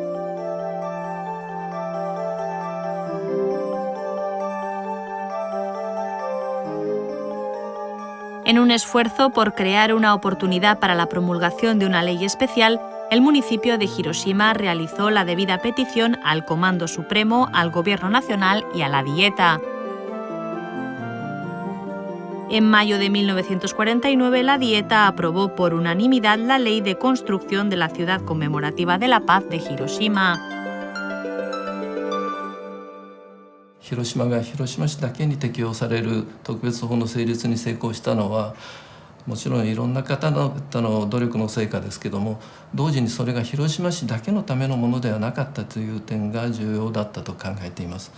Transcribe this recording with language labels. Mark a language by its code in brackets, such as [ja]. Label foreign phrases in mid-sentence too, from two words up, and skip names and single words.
[es] En un esfuerzo por crear una oportunidad para la promulgación de una ley especial, el municipio de Hiroshima realizó la debida petición al Comando Supremo, al Gobierno Nacional y a la Dieta. En mayo de 1949, la Dieta aprobó por unanimidad la Ley de Construcción de la Ciudad Conmemorativa de la Paz de Hiroshima. [ja] 広島が広島市だけに適用される特別法の成立に成功したのは、もちろんいろんな方の努力の成果ですけども、同時にそれが広島市だけのためのものではなかったという点が重要だったと考えています。